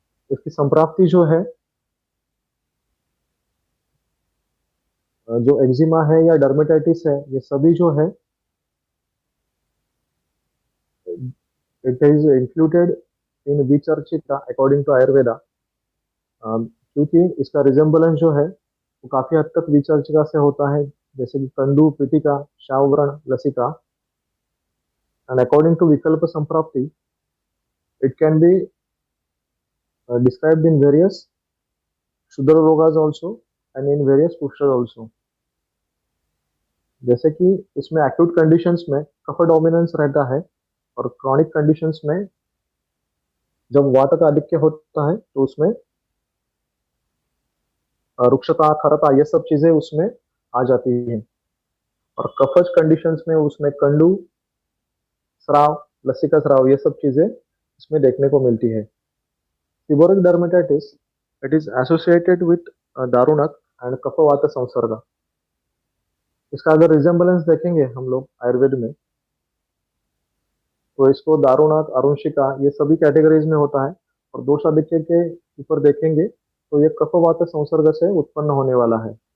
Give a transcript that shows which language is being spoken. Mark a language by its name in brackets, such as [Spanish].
[Hindi] इसकी संप्राप्ति जो है जो एक्जिमा है या डर्मेटाइटिस है, ये सभी जो है [English] it is included in विचर्चिता according to Ayurveda, [Hindi] क्योंकि इसका रिजेम्बलेंस जो है वो काफी हद तक विचर्चिका से होता है, जैसे कि कंडू, पिटिका, शावव्रण, लसिका। [English] And according to विकल्प संप्राप्ति it can be described in various Shudra rogas also and in various pushtas also। [Hindi] जैसे कि इसमें एक्यूट कंडीशंस में कफ डोमिनेंस रहता है और क्रॉनिक कंडीशंस में जब वात का आधिक्य होता है तो उसमें रुक्षता, खरता, ये सब चीजें उसमें आ जाती हैं। और कफज कंडीशंस में उसमें कंडू, स्राव, लसिका स्राव, ये सब चीजें इसमें देखने को मिलती है। [English] Seborrheic dermatitis, it is associated with [Hindi] दारुणक and कफवात संसर्ग। इसका अगर रिजेम्बलेंस देखेंगे हम लोग आयुर्वेद में तो इसको दारुणक, अरुणशिका, ये सभी कैटेगरीज में होता है। और दोषाधिक्य के ऊपर देखेंगे तो ये कफवात संसर्ग से उत्पन्न होने वाला है।